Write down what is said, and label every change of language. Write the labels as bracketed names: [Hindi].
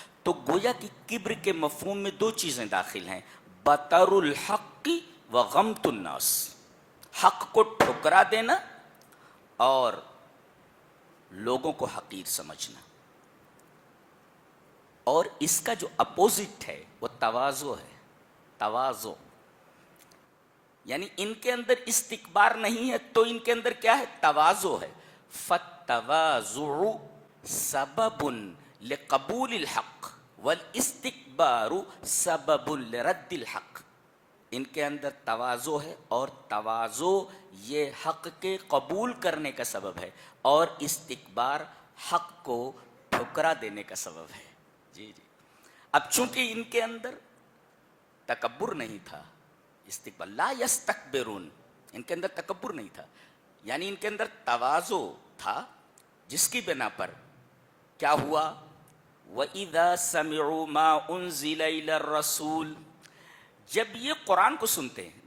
[Urdu] تو گویا کہ کبر کے مفہوم میں دو چیزیں داخل ہیں، [Arabic] بطر الحق و غمت الناس، [Urdu] حق کو ٹھکرا دینا اور لوگوں کو حقیر سمجھنا. اور اس کا جو اپوزٹ ہے وہ تواضع ہے. تواضع یعنی ان کے اندر استکبار نہیں ہے تو ان کے اندر کیا ہے؟ تواضع ہے. [Arabic] فالتواضع سبب لقبول الحق والاستکبار سبب لرد الحق. [Urdu] ان کے اندر تواضع ہے اور تواضع یہ حق کے قبول کرنے کا سبب ہے، اور استکبار حق کو ٹھکرا دینے کا سبب ہے. جی جی. اب چونکہ ان کے اندر تکبر نہیں تھا، استکبار، [Arabic] لا یستکبرون، [Urdu] ان کے اندر تکبر نہیں تھا، یعنی ان کے اندر تواضع تھا، جس کی بنا پر کیا ہوا؟ [Arabic] وَإِذَا سَمِعُوا مَا أُنزِلَ إِلَى الرَّسُولِ، [Urdu] جب یہ قرآن کو سنتے ہیں.